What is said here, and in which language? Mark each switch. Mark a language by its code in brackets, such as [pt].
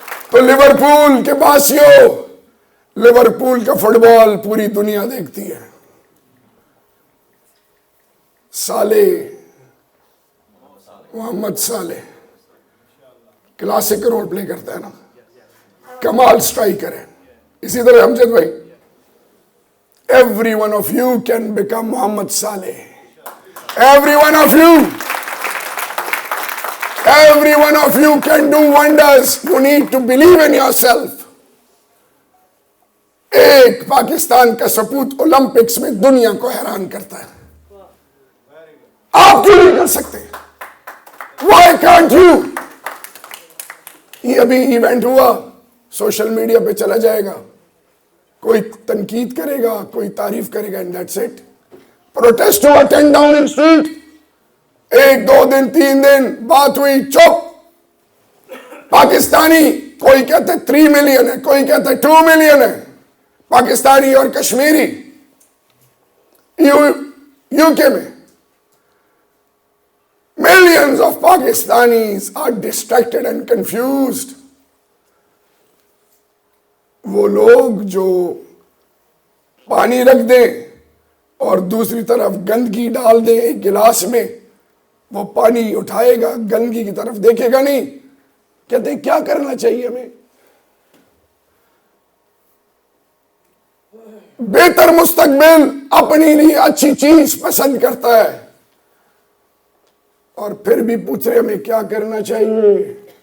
[ur] تو لیورپول کے باسیوں، لیورپول کا فٹ بال پوری دنیا دیکھتی ہے. صالح، Muhammad Saleh classic role play کرتا ہے نا، کمال سٹرائکر ہے. اسی طرح امجد بھائی، [en] every one of you can become Muhammad Saleh. Every one of you. Every one of you can do wonders. You need to believe in yourself. [ur] ایک پاکستان کا سپوت اولمپکس میں دنیا کو حیران کرتا ہے. آپ کیوں نہیں کر سکتے؟ [en] Why can't you? [ur] یہ ابھی ایونٹ ہوا، سوشل میڈیا پہ چلا جائے گا، کوئی تنقید کرے گا، کوئی تعریف کرے گا، [en] and that's it. [ur] پروٹیسٹ ہوا 10 ڈاؤن اسٹریٹ، 1 2 دن 3 دن بات ہوئی، چپ. پاکستانی کوئی کہتا ہے 3 ملین ہے، کوئی کہتا ہے 2 ملین ہے، پاکستانی اور کشمیری. یو کے میں [en] millions of Pakistanis are distracted and confused. [ur] وہ لوگ جو پانی رکھ دیں اور دوسری طرف گندگی ڈال دیں ایک گلاس میں، وہ پانی اٹھائے گا، گندگی کی طرف دیکھے گا نہیں. کہتے ہیں کیا کرنا چاہیے ہمیں؟ بہتر مستقبل، اپنی لیے اچھی چیز پسند کرتا ہے، اور پھر بھی پوچھ رہے ہمیں کیا کرنا چاہیے.